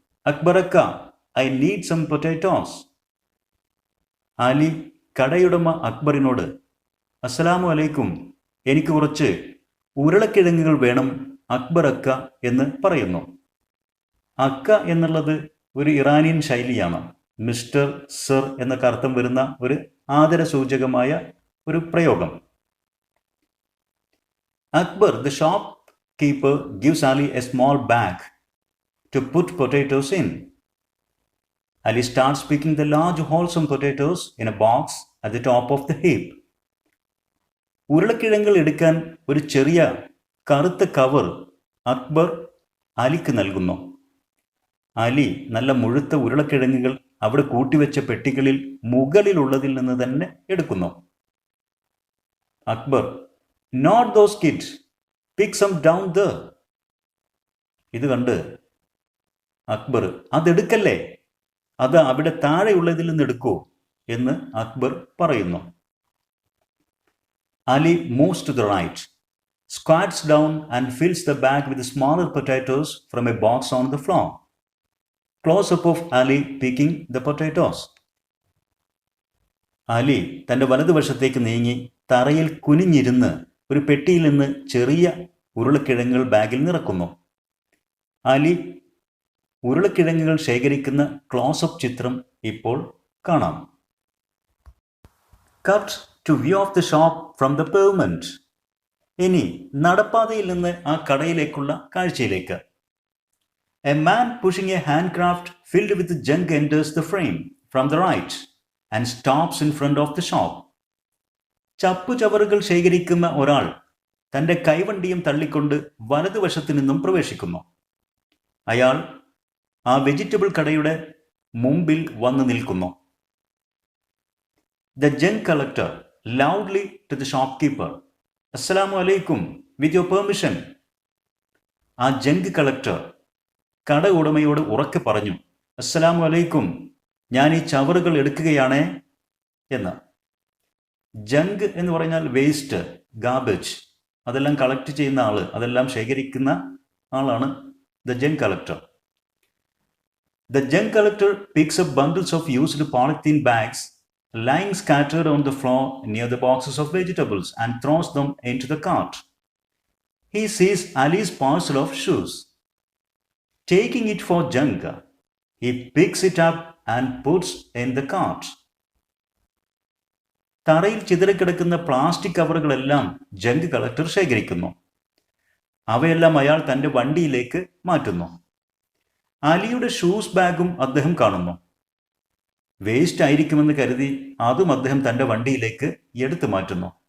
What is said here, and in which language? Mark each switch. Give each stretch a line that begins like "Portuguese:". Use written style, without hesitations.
English: Akbaraka, I need some potatoes.
Malayalam: Ali കടയുടമ അക്ബറിനോട് അസ്സലാമു അലൈക്കും, എനിക്ക് കുറച്ച് ഉരുളക്കിഴങ്ങുകൾ വേണം അക്ബറക്ക എന്ന് പറയുന്നു. അക്ക എന്നുള്ളത് ഒരു ഇറാനിയൻ ശൈലിയാണ്. മിസ്റ്റർ, സർ എന്നൊക്കെ അർത്ഥം വരുന്ന ഒരു ആദരസൂചകമായ ഒരു പ്രയോഗം.
English: Akbar, the shopkeeper, gives Ali a small bag to put potatoes in. Ali starts picking the large wholesome potatoes in a box at the top of the heap.
Malayalam: ഉരുളക്കിഴങ്ങുകൾ എടുക്കാൻ ഒരു ചെറിയ കറുത്ത കവർ അക്ബർ അലിക്ക് നൽകുന്നു. അലി നല്ല മുഴുത്ത ഉരുളക്കിഴങ്ങുകൾ അവിടെ കൂട്ടിവെച്ച പെട്ടികളിൽ മുകളിലുള്ളതിൽ നിന്ന് തന്നെ എടുക്കുന്നു.
English: Akbar, not those kids, pick some down there.
Malayalam: ഇത് കണ്ട് അക്ബർ, അതെടുക്കല്ലേ, അത് അവിടെ താഴെയുള്ളതിൽ നിന്ന് എടുക്കൂ എന്ന് അക്ബർ പറയുന്നു.
English: Ali moves to the right, squats down and fills the bag with smaller potatoes from a box on the floor. Close-up of Ali picking the potatoes.
Malayalam: Ali തൻ്റെ വലതുവശത്തേക്ക് നീങ്ങി തറയിൽ കുനിഞ്ഞിരുന്ന് ഒരു പെട്ടിയിൽ നിന്ന് ചെറിയ ഉരുളക്കിഴങ്ങുകൾ ബാഗിൽ നിറക്കുന്നു. അലി ഉരുളക്കിഴങ്ങുകൾ ശേഖരിക്കുന്ന ക്ലോസപ്പ് ചിത്രം ഇപ്പോൾ കാണാം.
English: Cut to view of the shop from the pavement.
Malayalam: ഇനി നടപ്പാതയിൽ നിന്ന് ആ കടയിലേക്കുള്ള കാഴ്ചയിലേക്ക്.
English: A man pushing a hand craft filled with junk enters the frame from the right and stops in front of the shop.
Malayalam: ചപ്പുചവറുകൾ ശേഖരിക്കുന്ന ഒരാൾ തൻ്റെ കൈവണ്ടിയും തള്ളിക്കൊണ്ട് വലതുവശത്തു നിന്നും പ്രവേശിക്കുന്നു. അയാൾ ആ വെജിറ്റബിൾ കടയുടെ മുമ്പിൽ വന്നു നിൽക്കുന്നു.
English: The junk collector loudly to the shopkeeper, "Assalamu alaikum, with your permission."
Malayalam: ആ ജങ്ക് കളക്ടർ കട ഉടമയോട് ഉറക്കെ പറഞ്ഞു, "അസ്സലാമു അലൈക്കും, ഞാൻ ഈ ചവറുകൾ എടുക്കുകയാണേ" എന്ന്. ജങ്ക് എന്ന് പറഞ്ഞാൽ വേസ്റ്റ്, ഗാർബേജ്, അതെല്ലാം കളക്ട് ചെയ്യുന്ന ആള്, അതെല്ലാം ശേഖരിക്കുന്ന ആളാണ് the junk collector.
English: The junk collector picks up bundles of used polythene bags lying scattered on the floor near the boxes of vegetables and throws them into the cart. He sees Ali's parcel of shoes. Taking it for junk, he picks it up and puts in the cart.
Malayalam: തറയിൽ ചിതറിക്കിടക്കുന്ന plastic കവറുകളെല്ലാം junk collector ശേഖരിക്കുന്നു. അവയെല്ലാം അയാൾ തൻ്റെ വണ്ടിയിലേക്ക് മാറ്റുന്നു. അലിയുടെ shoes ബാഗും അദ്ദേഹം കാണുന്നു. വേസ്റ്റ് ആയിരിക്കുമെന്ന് കരുതി അതും അദ്ദേഹം തൻ്റെ വണ്ടിയിലേക്ക് എടുത്തു മാറ്റുന്നു.